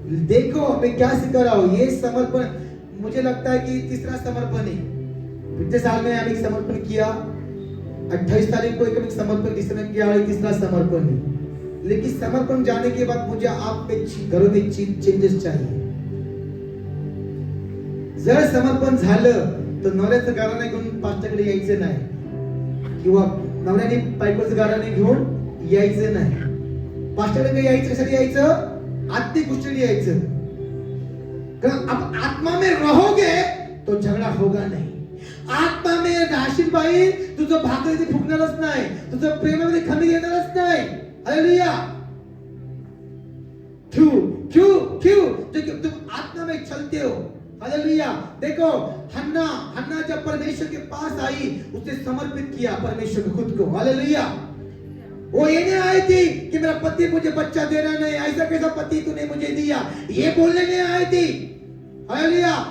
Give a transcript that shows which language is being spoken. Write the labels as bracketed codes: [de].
[hi] देखो मैं क्या सिखा रहा हूँ, ये समर्पण मुझे लगता है कि तीसरा समर्पण है। पिछले साल में हमने समर्पण किया, 28 तारीख को एक समर्पण किसने किया, और तीसरा समर्पण है। लेकिन समर्पण जाने के बाद मुझे आप पे घरों में चेंजेस चाहिए। [mr] जर समर्पण झालं तर नवऱ्याचं गाणं घेऊन पास्टरकडे यायचं नाही, किंवा नवऱ्याने बायकोचं गाणं घेऊन यायचं नाही। पास्टरकडे यायचं, कशासाठी यायचं? आत्मिक गोष्टी यायचं। [hi] कारण आप आत्मा में रहोगे तो झगड़ा होगा नहीं। [mr] आत्मा में राशील बाई तुझं भाकरी फुकणारच नाही, तुझं प्रेमामध्ये कमी येणारच नाही। हालेलुया। [hi] क्यों क्यों क्यों? क्योंकि तुम आत्मा में चलते हो। हालेलुया। देखो हन्ना जब परमेश्वर के पास आई, उसने समर्पित किया परमेश्वर को खुद को। हालेलुया। वो ये नहीं आई थी कि मेरा पति मुझे बच्चा दे रहा नहीं, ऐसा कैसा पति तूने मुझे दिया, ये बोलने नहीं आई थी। हालेलुया।